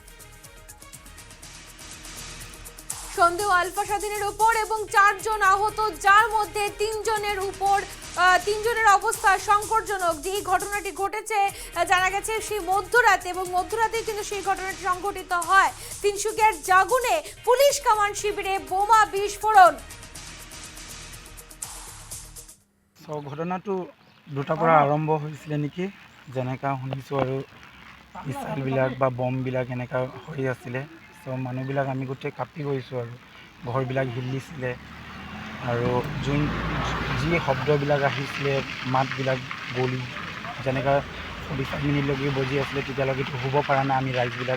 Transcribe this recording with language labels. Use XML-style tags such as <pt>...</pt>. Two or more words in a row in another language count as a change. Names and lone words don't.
<bn>সন্দেহ আলফা স্বাধীনের উপর এবং 4 জন আহত, যার মধ্যে 3 জনের অবস্থা সংকটজনক। যে ঘটনাটি ঘটেছে জানা গেছে সেই মধ্যরাতে, এবং মধ্যরাতে কিন্তু সেই ঘটনাটি সংঘটিত হয়। তিনসুকিয়ার জাগুনে পুলিশ কমান্ড শিবিরে বোমা বিস্ফোরণ।</bn> <as>ঘটনাটো দুটাৰ পৰা আৰম্ভ হৈছিলে নেকি, যেনেকা শুনিছোঁ, আৰু মিছাইলবিলাক বা বমবিলাক এনেকা হৈ আছিলে। মানুহবিলাক আমি গোটেই কাপি গৈছোঁ, আৰু ঘৰবিলাক হিলিছিলে, আৰু যি শব্দবিলাক আহিছিলে, মাতবিলাক গলি যেনেকা 45 মিনিটলৈকে বজি আছিলে, তেতিয়ালৈকেতো শুব পৰা নাই আমি ৰাইজবিলাক।</as>